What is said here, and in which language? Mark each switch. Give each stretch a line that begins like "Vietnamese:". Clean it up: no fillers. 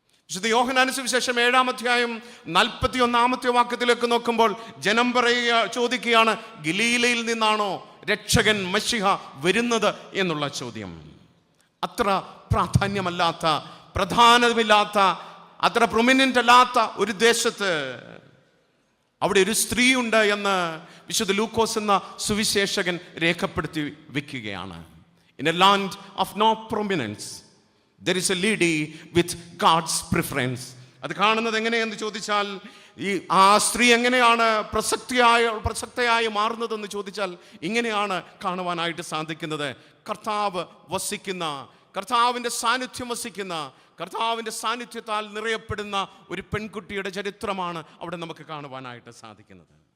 Malayalam: വിശുദ്ധ യോഹന്നാന്റെ സുവിശേഷം 7-ാം അധ്യായം 41-ാമത്തെ വാക്യത്തിലേക്ക് നോക്കുമ്പോൾ ജനം ചോദിക്കുകയാണ്, ഗലീലയിൽ നിന്നാണോ രക്ഷകൻ മശിഹ വരുന്നത് എന്നുള്ള ചോദ്യം. അത്ര പ്രാധാന്യമല്ലാത്ത, പ്രധാനമില്ലാത്ത, അത്ര പ്രൊമിനന്റ് അല്ലാത്ത ഒരു ദേശത്ത് അവിടെ ഒരു സ്ത്രീ ഉണ്ട് എന്ന് വിശുദ്ധ ലൂക്കോസ് എന്ന സുവിശേഷകൻ രേഖപ്പെടുത്തി വെക്കുകയാണ്.
English: In a land of no prominence there is a lady with God's preference.
Malayalam: അത് കാണുന്നത് എങ്ങനെയെന്ന് ചോദിച്ചാൽ, ആ സ്ത്രീ എങ്ങനെയാണ് പ്രസക്തയായി മാറുന്നതെന്ന് ചോദിച്ചാൽ ഇങ്ങനെയാണ് കാണുവാനായിട്ട് സാധിക്കുന്നത്. കർത്താവ് വസിക്കുന്ന, കർത്താവിൻ്റെ സാന്നിധ്യം വസിക്കുന്ന, കർത്താവിൻ്റെ സാന്നിധ്യത്താൽ നിറയപ്പെടുന്ന ഒരു പെൺകുട്ടിയുടെ ചരിത്രമാണ് അവിടെ നമുക്ക് കാണുവാനായിട്ട് സാധിക്കുന്നത്.